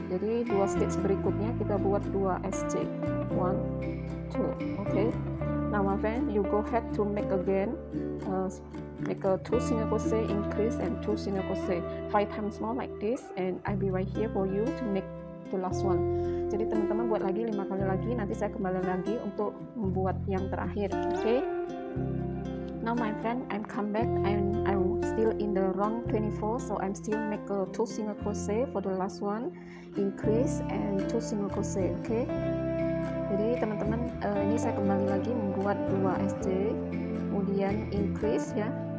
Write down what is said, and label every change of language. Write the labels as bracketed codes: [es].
[id] Jadi 2 stitch berikutnya kita buat 2 SC, 1 2. [en] Okay, now my friend, you go ahead to make again make a 2 single crochet increase and 2 single crochet 5 times more like this, and I'll be right here for you to make the last one. [id] Jadi teman-teman, buat lagi 5 kali lagi, nanti saya kembali lagi untuk membuat yang terakhir. [en] Okay, now my friend, I'm come back and I'm still in the round 24, so I'm still make a 2 single crochet for the last one, increase and 2 single crochet. [id] Okay, jadi teman-teman, ini saya kembali lagi membuat 2 SC, kemudian increase ya.